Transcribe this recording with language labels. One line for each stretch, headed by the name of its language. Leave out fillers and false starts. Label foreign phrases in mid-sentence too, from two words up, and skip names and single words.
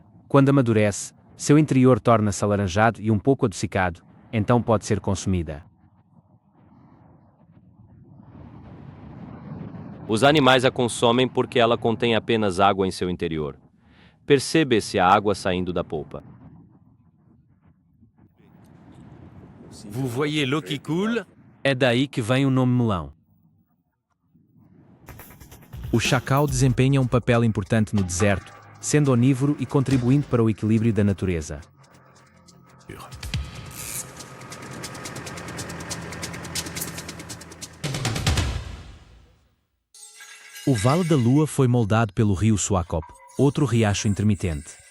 Portuguese: Quando amadurece, seu interior torna-se alaranjado e um pouco adocicado, então pode ser consumida. Os animais a consomem porque ela contém apenas água em seu interior. Percebe-se a água saindo da polpa.
French: Vous voyez l'eau qui coule?
Portuguese: É daí que vem o nome melão. O chacal desempenha um papel importante no deserto, sendo onívoro e contribuindo para o equilíbrio da natureza. O Vale da Lua foi moldado pelo rio Swakop, outro riacho intermitente.